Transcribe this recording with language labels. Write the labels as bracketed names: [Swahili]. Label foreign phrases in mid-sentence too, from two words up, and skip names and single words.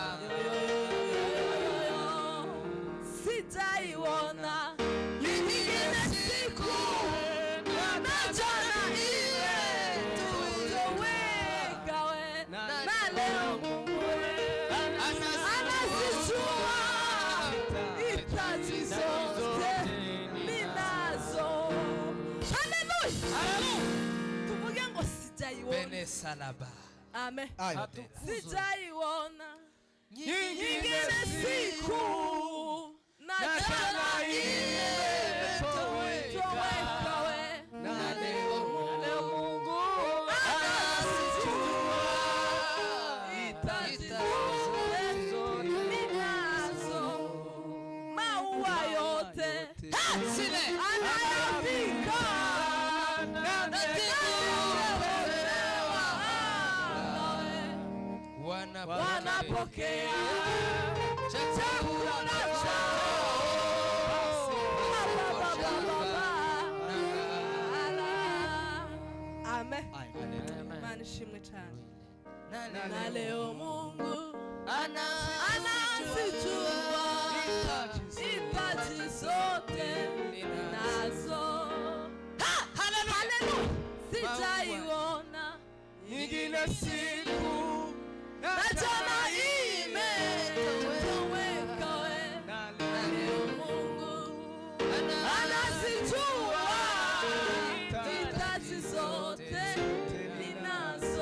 [Swahili] Sijaiona nyingine siku, na jana imetoweka, na leo Mungu anazijua hitaji zote ninazo. [Kinyarwanda] Haleluya! Tuvuge ngo sijaiona. Amen. [Swahili] Sijaiona nyingine siku, na jana imetoweka, na leo Mungu anazijua hitaji zote ninazo. Maua yote anayavika, na ndege wanapokea chakula chao. Amen. [Kinyarwanda] Imana ishimwe cyane. [Swahili] Na leo Mungu anazijua hitaji zote ninazo. Haleluya! Sijaiona nyingine siku, na jana imetoweka, na leo Mungu anazijua hitaji zote ninazo.